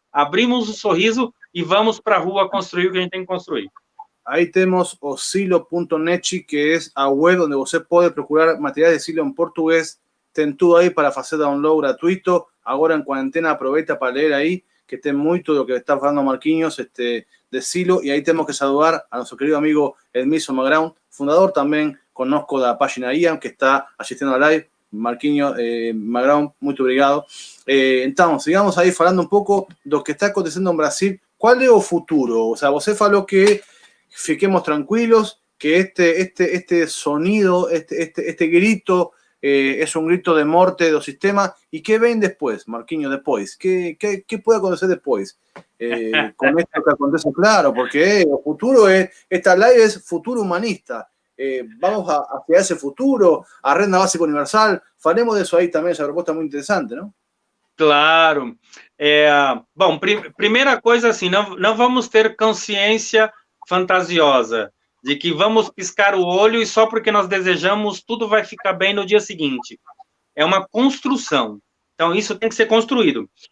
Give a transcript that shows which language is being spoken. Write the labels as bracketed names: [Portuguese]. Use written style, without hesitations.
[Portuguese] Abrimos o sorriso e vamos para a rua construir o que a gente tem que construir. Aí temos o silo.net, que é a web onde você pode procurar materiais de Silo em português. Tem tudo aí para fazer download gratuito. Agora, em quarentena, aproveita para ler aí, que tem muito do que está falando Marquinhos de Silo. [Spanish] Y ahí tenemos que saludar a nuestro querido amigo Edmilson Magrão, fundador también, conozco da página IAM, que está asistiendo al live. [Portuguese] Marquinhos Magrão, muito obrigado. Então, sigamos aí falando um pouco do que está acontecendo em Brasil. Qual é o futuro? [Spanish] O sea, [Portuguese] você falou que fiquemos tranquilos, que [Spanish] este sonido, este grito es un grito de [Portuguese] morte do sistema. [Spanish] ¿Y qué ven después, Marquinhos, después? ¿Qué puede acontecer después? Con esto que [Portuguese] acontece, [Spanish] claro, porque el futuro esta live es futuro humanista. Vamos hacia ese futuro, [Portuguese] a renda básica universal. Falemos [Spanish] de eso [Portuguese] aí também, essa proposta muito interessante, não? Claro. Bom, primeira coisa assim, não vamos ter consciência fantasiosa de que vamos piscar o olho e só porque nós desejamos tudo vai ficar bem no dia seguinte. É uma construção. Então, isso tem que ser construído.